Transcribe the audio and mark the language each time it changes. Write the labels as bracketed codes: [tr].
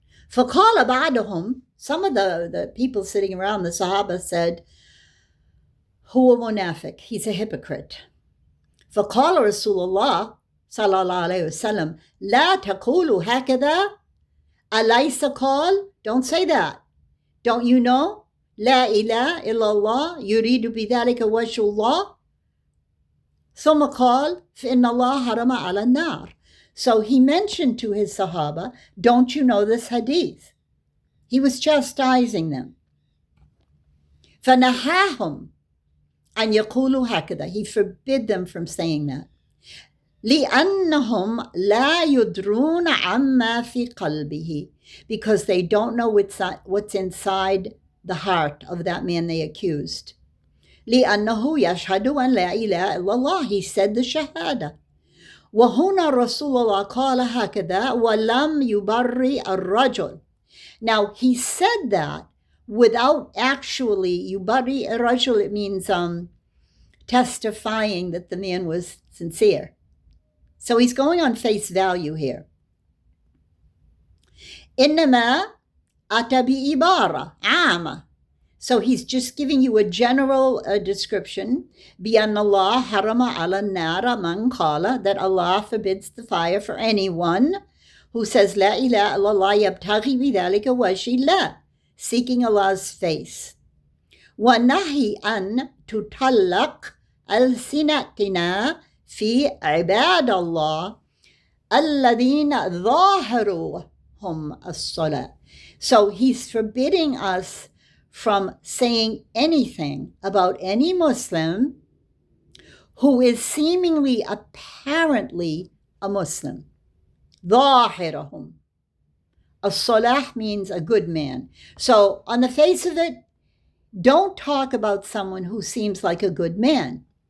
[ar] فقال بعضهم, [en] some of the people sitting around, the Sahaba said, [ar] هو منافق. [en] He's a hypocrite. [ar] فقال رسول الله صلى الله عليه وسلم لا تقولوا هكذا. أليس قال? [en] Don't say that. Don't you know? [ar] لا إله إلا الله يريد بذلك وجه الله. ثم قال فإن الله حرم على النار. [en] So he mentioned to his Sahaba, don't you know this hadith? He was chastising them. [ar] فنهاهم أن يقولوا هكذا. [en] He forbid them from saying that. [ar] لأنهم لا يدرون عما في قلبه. [en] Because they don't know what's inside the heart of that man they accused. [ar] لأنه يشهد أن لا إله إلا الله. [en] He said the shahada. [ar] وهنا رسول الله قال هكذا ولم يبرئ الرجل. [en] Now he said that without actually [ar] يبرئ الرجل. [en] It means testifying that the man was sincere. So he's going on face value here. [ar] إنما أتى بعبارة عامة. [en] So he's just giving you a general description. [ar] بأن الله حرم على النار من قال, [en] that Allah forbids the fire for anyone who says [ar] لا إله إلا الله يبتغي بذلك وجه الله, [en] seeking Allah's face. [ar] ونهي أن تطلق ألسنتنا في عباد الله الذين ظاهروهم الصلاة. [en] So he's forbidding us from saying anything about any Muslim who is seemingly, apparently a Muslim. [ar] ظاهرهم. [en] الصلاح means a good man. So on the face of it, don't talk about someone who seems like a good man.